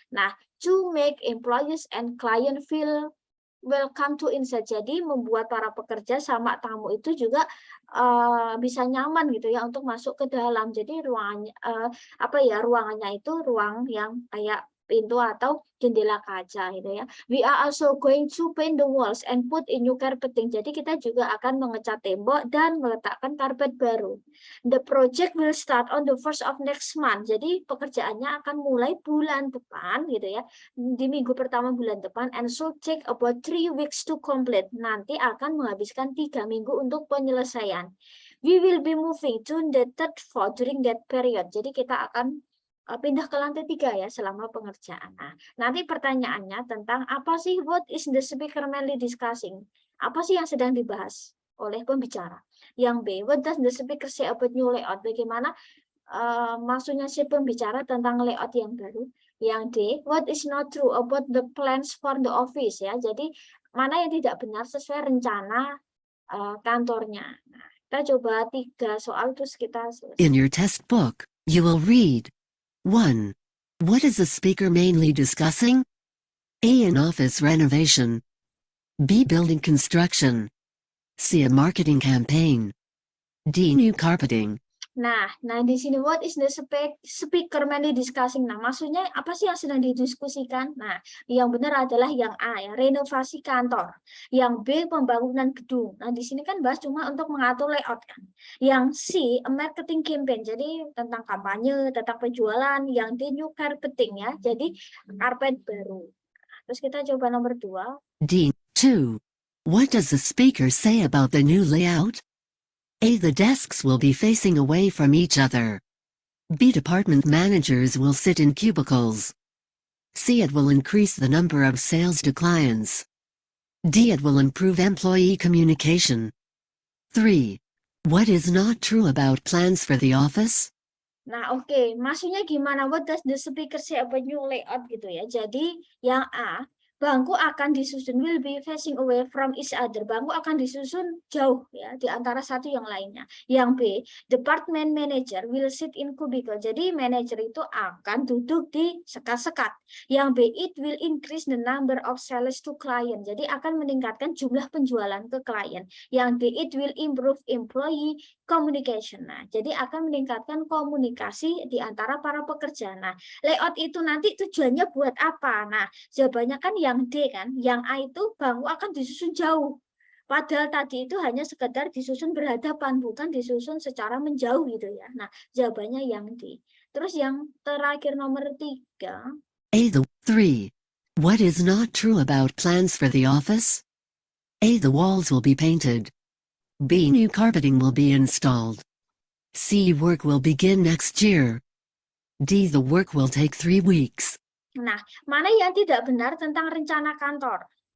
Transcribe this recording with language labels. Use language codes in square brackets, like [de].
[en] Nah, to make employees and client feel welcome to inside. [id] Jadi membuat para pekerja sama tamu itu juga bisa nyaman gitu ya untuk masuk ke dalam. Jadi ruangannya ruangannya itu ruang yang kayak pintu atau jendela kaca gitu ya. [en] We are also going to paint the walls and put in new carpeting. [id] Jadi kita juga akan mengecat tembok dan meletakkan karpet baru. [en] The project will start on the 1st of next month. [id] Jadi pekerjaannya akan mulai bulan depan gitu ya. Di minggu pertama bulan depan [en] and so take about 3 weeks to complete. [id] Nanti akan menghabiskan 3 minggu untuk penyelesaian. [en] We will be moving to the 3rd floor during that period. [id] Jadi kita akan pindah ke lantai 3 ya selama pengerjaan. Nah, nanti pertanyaannya tentang apa sih [en] what is the speaker mainly discussing? [id] Apa sih yang sedang dibahas oleh pembicara? Yang B, [en] what does the speaker say about new layout? [id] Bagaimana maksudnya si pembicara tentang layout yang baru? Yang D, [en] what is not true about the plans for the office ya? [id] Jadi mana yang tidak benar sesuai rencana kantornya. Nah, kita coba 3 soal terus kita selesai. [en] In your test book, you will read 1. What is the speaker mainly discussing? A. An office renovation. B. Building construction. C. A marketing campaign. D. New carpeting. [id] Nah, di sini [en] what is the speaker mainly discussing? [id] Nah, maksudnya apa sih yang sedang didiskusikan? Nah, yang benar adalah yang A ya, renovasi kantor. Yang B, pembangunan gedung. Nah, di sini kan bahas cuma untuk mengatur layout kan. Yang C, [en] a marketing campaign. [id] Jadi tentang kampanye, tentang penjualan. Yang D, new carpeting ya. Jadi karpet baru. Terus kita coba nomor 2. [en] D. 2. What does the speaker say about the new layout? A. The desks will be facing away from each other. B. Department managers will sit in cubicles. C. It will increase the number of sales to clients. D. It will improve employee communication. 3. What is not true about plans for the office? [id] Nah, oke, maksudnya gimana? [en] What does the speaker say about new layout [id] gitu ya. Jadi yang A, bangku akan disusun [en] will be facing away from each other. [id] Bangku akan disusun jauh ya di antara satu yang lainnya. Yang B, [en] department manager will sit in cubicle. [id] Jadi manager itu akan duduk di sekat-sekat. Yang B, [en] it will increase the number of sales to client. [id] Jadi akan meningkatkan jumlah penjualan ke klien. Yang D, [en] it will improve employee communication. [id] Nah, jadi akan meningkatkan komunikasi di antara para pekerja. Nah, layout itu nanti tujuannya buat apa? Nah, jawabannya kan yang D kan, yang A itu bangku akan disusun jauh. Padahal tadi itu hanya sekedar disusun berhadapan, bukan disusun secara menjauh gitu ya. Nah, jawabannya yang D. Terus yang terakhir nomor 3. [en] A. The 3. What is not true about plans for the office? A. The walls will be painted. B. New carpeting will be installed. C. Work will begin next year. D. The work will take 3 weeks. [id] Nah, mana yang tidak benar tentang rencana kantor?